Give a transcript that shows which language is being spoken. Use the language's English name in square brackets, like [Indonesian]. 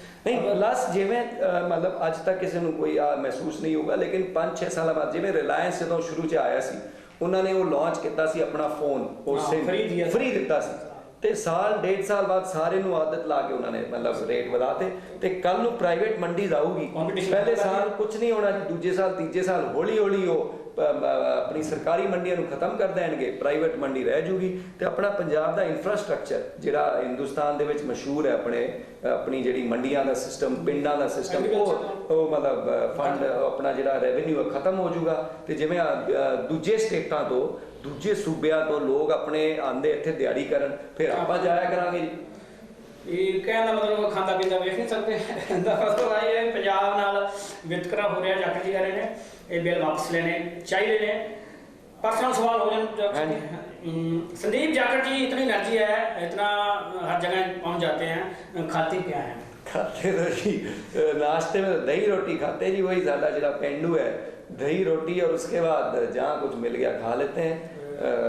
[Hindi] नहीं प्लस जिमें मतलब अज तक किसी को कोई महसूस नहीं होगा, लेकिन 5-6 साल बाद जिमें रिलायंस जो शुरू च आया सी, उन्होंने वो लॉन्च किया सी अपना फोन और फ्री दिता सी, [Punjabi] ਤੇ ਸਾਲ 1.5 ਸਾਲ ਬਾਅਦ ਸਾਰੇ ਨੂੰ ਆਦਤ ਲਾ ਕੇ ਉਹਨਾਂ ਨੇ ਮਤਲਬ ਰੇਟ ਵਧਾਤੇ ਤੇ ਕੱਲ ਨੂੰ ਪ੍ਰਾਈਵੇਟ ਮੰਡੀ ਆਊਗੀ। ਪਹਿਲੇ ਸਾਲ ਕੁਝ ਨਹੀਂ ਹੋਣਾ ਜੀ, ਦੂਜੇ ਸਾਲ ਤੀਜੇ ਸਾਲ ਹੌਲੀ ਹੌਲੀ ਉਹ ਆਪਣੀ ਸਰਕਾਰੀ ਮੰਡੀਆਂ ਨੂੰ ਖਤਮ ਕਰ ਦੇਣਗੇ, ਪ੍ਰਾਈਵੇਟ ਮੰਡੀ ਰਹਿ ਜੂਗੀ ਤੇ ਆਪਣਾ ਪੰਜਾਬ ਦਾ ਇਨਫਰਾਸਟ੍ਰਕਚਰ ਜਿਹੜਾ ਹਿੰਦੁਸਤਾਨ ਦੇ ਵਿੱਚ ਮਸ਼ਹੂਰ ਹੈ, ਆਪਣੀ ਜਿਹੜੀ ਮੰਡੀਆਂ ਦਾ ਸਿਸਟਮ, ਪਿੰਡਾਂ ਦਾ ਸਿਸਟਮ, ਉਹ ਮਤਲਬ ਫੰਡ ਆਪਣਾ ਜਿਹੜਾ ਰੈਵਨਿਊ ਖਤਮ ਹੋ ਜੂਗਾ। ਤੇ ਜਿਵੇਂ ਦੂਜੇ ਸਟੇਟਾਂ ਤੋਂ ਦੂਜੇ ਸੂਬਿਆਂ ਤੋਂ ਲੋਕ ਆਪਣੇ ਆਂਦੇ ਇੱਥੇ ਦਿਹਾੜੀ ਕਰਨ, ਫਿਰ ਆਪਾਂ ਜਾਇਆ ਕਰਾਂਗੇ ਜੀ। ਇਹ ਕਹਿਣ ਦਾ ਮਤਲਬ ਖਾਂਦਾ ਪੀਂਦਾ ਵੇਖ ਨਹੀਂ ਸਕਦੇ, ਇਹਦਾ ਮਤਲਬ ਆਈ ਹੈ ਪੰਜਾਬ ਨਾਲ ਵਿਤਕਰਾ ਹੋ ਰਿਹਾ। ਜਾਖੜ ਜੀ ਕਹ ਰਹੇ ਨੇ ਇਹ ਬਿੱਲ ਵਾਪਸ ਲੈਣੇ ਚਾਹੀਦੇ ਨੇ। [Hindi] पर्सनल सवाल हो जाए, संदीप जाखड़ जी इतनी एनर्जी है, इतना हर जगह पहुंच जाते हैं, खाते क्या हैं? खाते तो जी नाश्ते में दही रोटी खाते हैं जी, वही ज़्यादा जरा पेंडू है, दही रोटी और उसके बाद जहाँ कुछ मिल गया खा लेते हैं।